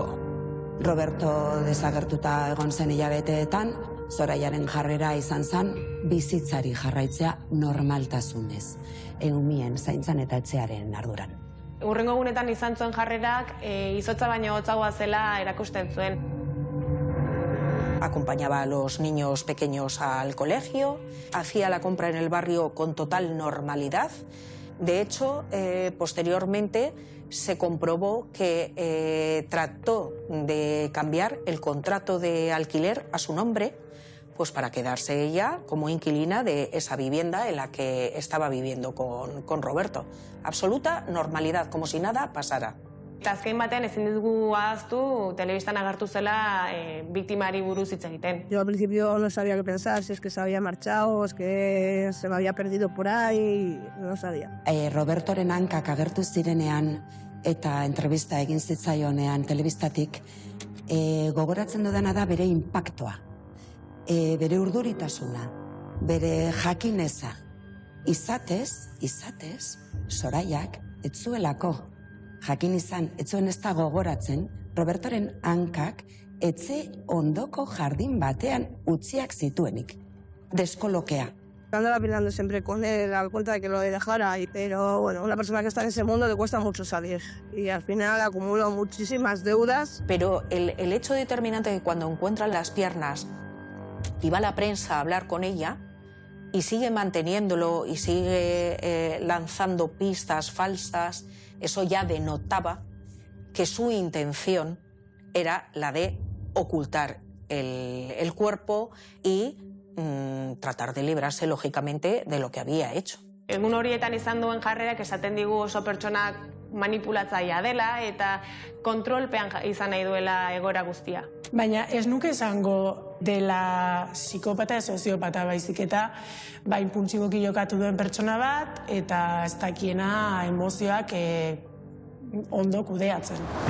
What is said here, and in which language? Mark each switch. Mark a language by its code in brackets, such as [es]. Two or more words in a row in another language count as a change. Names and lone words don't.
[eu] Roberto desagertuta egon zen hilabeteetan, Soraiaren jarrera izan zen bizitzari jarraitzea normaltasunez, umeen zaintzan eta etxearen arduran. Hurrengo egunetan izan zuen jarrerak izotza baino hotzagoa zela erakusten zuen. [es] Acompañaba a los niños pequeños al colegio, hacía la compra en el barrio con total normalidad. De hecho, posteriormente se comprobó que trató de cambiar el contrato de alquiler a su nombre, pues para quedarse ella como inquilina de esa vivienda en la que estaba viviendo con Roberto. Absoluta normalidad, como si nada pasara. [eu] Eta azken batean ezin dugu ahaztu telebistan agertu zela biktimari buruz hitz egiten. [es] Yo al principio no sabía qué pensar, si es que se había marchado, es que se me había perdido por ahí, no sabía. [eu] Robertoren hankak agertu zirenean eta entrevista egin zitzaionean telebistatik, gogoratzen dudana da bere inpaktoa, bere urduritasuna, bere jakineza. Izatez, Soraiak ez zuelako jakin izan, ez zuen ez da gogoratzen, Robertoren hankak etxe ondoko jardin batean utziak zituenik. Deskolokea. [es] Andaba peleando siempre con él, al cuenta de que lo dejara, pero bueno, una persona que está en ese mundo le cuesta mucho salir. Y al final acumuló muchísimas deudas. Pero el hecho determinante de que cuando encuentran las piernas y va la prensa a hablar con ella, y sigue manteniéndolo y sigue lanzando pistas falsas, eso ya denotaba que su intención era la de ocultar el cuerpo y tratar de librarse, lógicamente, de lo que había hecho. [eu] Egun horietan izan duen jarrerak esaten digu oso pertsonak manipulatzailea dela eta kontrolpean izan nahi duela egoera guztia. Baina ez nuke esango dela psikopata edo soziopata baizik eta inpultsiboki jokatu duen pertsona bat eta ez dakiena emozioak ondo kudeatzen.